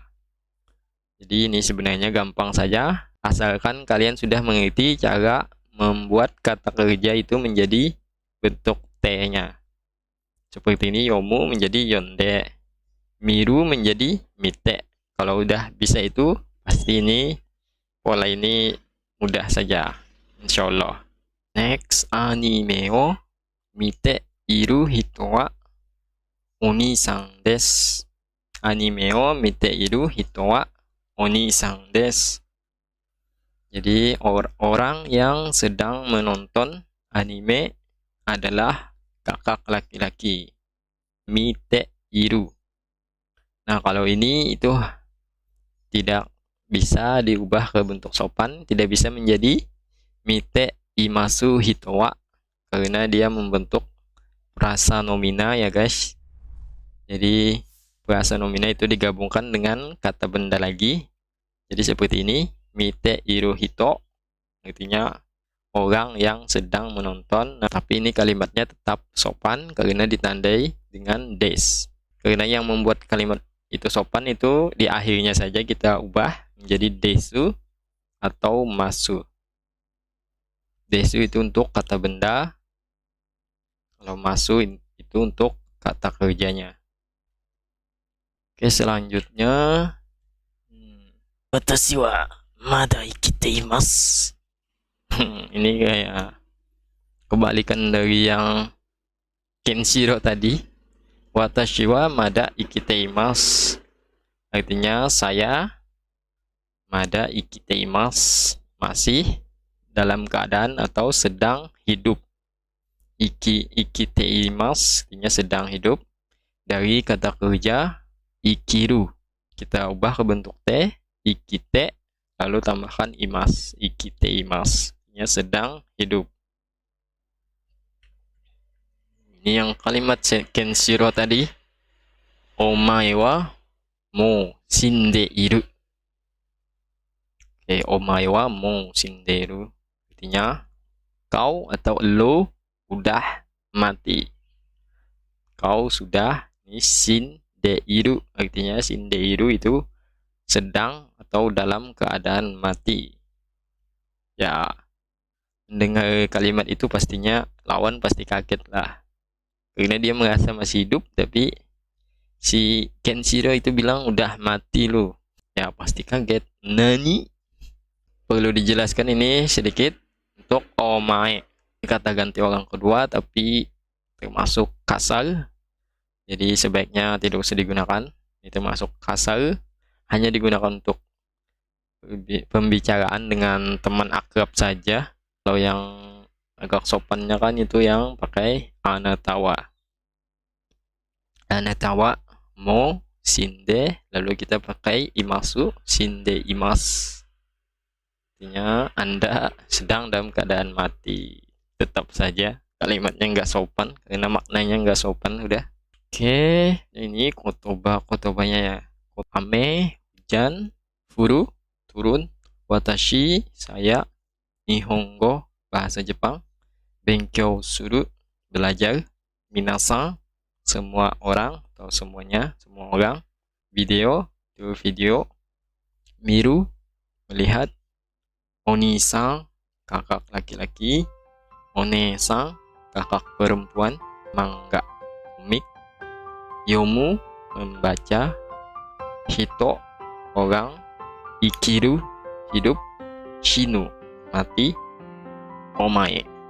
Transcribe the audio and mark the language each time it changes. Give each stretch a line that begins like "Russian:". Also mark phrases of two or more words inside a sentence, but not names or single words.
Indonesian: Jadi ini sebenarnya gampang saja, asalkan kalian sudah mengerti cara membuat kata kerja itu menjadi bentuk T-nya. Seperti ini, yomu menjadi yonde, miru menjadi mite. Kalau udah bisa itu, pasti ini pola ini mudah saja, insyaallah.
Japanese: Next, アニメを見ている人はお兄さんです. アニメを見ている人はお兄さんです.
Indonesian: Jadi orang yang sedang menonton anime adalah kakak laki-laki.
Japanese: 見ている.
Indonesian: Nah, kalau ini itu tidak bisa diubah ke bentuk sopan, tidak bisa menjadi
Japanese: 見ています人は
Indonesian: karena dia membentuk frasa nomina ya guys. Jadi frasa nomina itu digabungkan dengan kata benda lagi. Jadi seperti ini,
Japanese: 見ている人
Indonesian: artinya orang yang sedang menonton. Nah, tapi ini kalimatnya tetap sopan karena ditandai dengan des. Karena yang membuat kalimat itu sopan itu di akhirnya saja kita ubah menjadi desu atau masu. Desu itu untuk kata benda, kalau masu itu untuk kata kerjanya. Oke, selanjutnya
Japanese: 私はまだ生きています.
Indonesian: Ini kayak kebalikan dari yang Kenshiro tadi.
Japanese: 私はまだ生きています
Indonesian: artinya saya
Japanese: まだ生きています
Indonesian: masih dalam keadaan atau sedang hidup.
Japanese: 生きています
Indonesian: artinya sedang hidup. Dari kata kerja ikiru kita ubah ke bentuk T, ikite lalu tambahkan imas,
Japanese: 生きています
Indonesian: artinya sedang hidup. Ini yang kalimat Kenshiro tadi,
Japanese: お前はもう死んでいる.
Indonesian: Oke,
Japanese: お前はもう死んでいる
Indonesian: artinya kau atau lo udah mati. Kau sudah, ini
Japanese: 死んでいる
Indonesian: artinya
Japanese: 死んでいる
Indonesian: itu sedang atau dalam keadaan mati. Ya, mendengar kalimat itu pastinya lawan pasti kaget lah. Karena dia merasa masih hidup, tapi si Kenshiro itu bilang udah mati lo. Ya, pasti kaget. Nani? Perlu dijelaskan ini sedikit untuk omae. Kata ganti orang kedua, tapi termasuk kasar. Jadi sebaiknya tidak usah digunakan. Ini termasuk kasar. Hanya digunakan untuk pembicaraan dengan teman akrab saja. Kalau yang agak sopannya kan itu yang pakai anatawa.
Japanese: あなたも死んで,
Indonesian: lalu kita pakai imasu,
Japanese: 死んでいます.
Indonesian: Artinya Anda sedang dalam keadaan mati. Tetap saja kalimatnya nggak sopan karena maknanya nggak sopan udah. Oke, ini kotobanya ya. Ame, hujan, furu, turun, watashi, saya, nihongo, bahasa Jepang, benkyou suru, belajar, minasan, semua orang atau semuanya, semua orang, video, itu video, miru, melihat, oni-san, kakak laki-laki, one-san, kakak perempuan, manga, komik, yomu, membaca, hito, orang, ikiru, hidup, shinu, mati, omae artinya lo.